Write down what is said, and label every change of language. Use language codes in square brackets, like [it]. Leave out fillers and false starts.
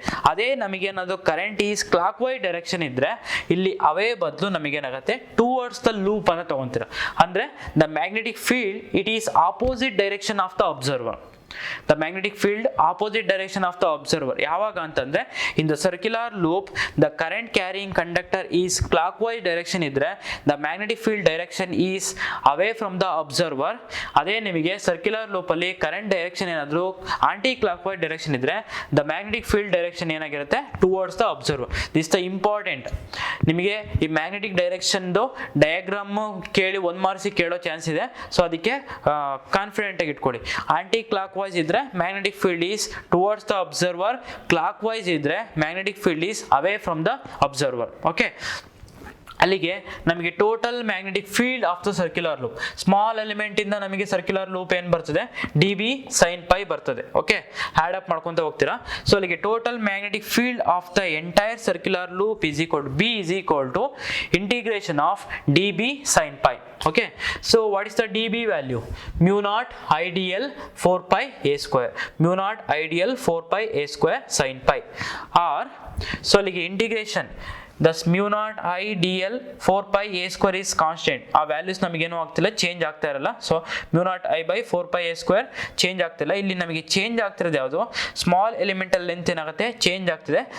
[kn] ಅದೇ ನಮಗೇನಾದ್ರು [en] current is clockwise direction [kn] ಇದ್ರೆ ಇಲ್ಲಿ ಅವೇ ಬದಲು ನಮಗೇನಾಗುತ್ತೆ, [en] towards the loop [kn] ಅನ್ನ ತಗೊಂತೀರ. ಅಂದ್ರೆ [en] The magnetic field it is opposite direction of the observer. The magnetic field opposite direction of the observer. [kn] ಯಾವಾಗ ಅಂತಂದ್ರೆ [en] in the circular loop the current carrying conductor is clockwise direction [kn] ಇದ್ರೆ [en] the magnetic field direction is away from the observer. [kn] ಅದೇ ನಿಮಗೆ circular loop ಅಲ್ಲಿ current direction ಏನಾದ್ರು aunty clockwise direction ಇದ್ರೆ [en] the magnetic field direction [kn] ಏನಾಗಿರುತ್ತೆ, [en] towards the observer. This is the important. [kn] ನಿಮಗೆ ಈ magnetic direction diagram ಕೇಳಿ 1 ಮಾರ್ಕ್ಸ್ ಕೇಳೋ ಚಾನ್ಸ್ ಇದೆ. ಸೊ ಅದಕ್ಕೆ ಕಾನ್ಫಿಡೆಂಟ್ ಆಗಿ ಇಟ್ಕೊಳ್ಳಿ. ಆಂಟಿ ಕ್ಲಾಕ್ ವೈಸ್ ಇದ್ರೆ [en] magnetic field is towards the observer, [kn] clock wise ಇದ್ರೆ [en] Magnetic field is away from the observer. [kn] Okay, ಅಲ್ಲಿಗೆ ನಮಗೆ total magnetic field of the circular loop, small element ಇಂದ ನಮಗೆ ಸರ್ಕ್ಯುಲರ್ ಲೂಪ್ ಏನ್ ಬರ್ತದೆ, ಡಿ ಬಿ ಸೈನ್ ಪೈ ಬರ್ತದೆ. Okay, add up ಮಾಡ್ಕೊಂತ ಹೋಗ್ತೀರಾ. ಸೊ ಅಲ್ಲಿಗೆ [en] Total magnetic field of the entire circular loop is equal to integration of D B sine pi. Okay, so what is the dB value? Mu naught IDL 4 pi a square. Mu naught IDL 4 pi a square sin pi. Or so like integration, thus mu naught IDL 4 pi a square is constant. [kn] ಆ values ನಮಗೇನು ಆಗ್ತಿಲ್ಲ, change ಆಗ್ತಾ ಇರಲ್ಲ. So [en] mu naught I by 4 pi a square [kn] change ಆಗ್ತಿಲ್ಲ. ಇಲ್ಲಿ ನಮಗೆ change ಆಗ್ತಿರೋದು ಯಾವುದು, ಸ್ಮಾಲ್ ಎಲಿಮೆಂಟಲ್ ಲೆಂತ್ ಏನಾಗುತ್ತೆ, ಚೇಂಜ್ ಆಗ್ತಿದೆ.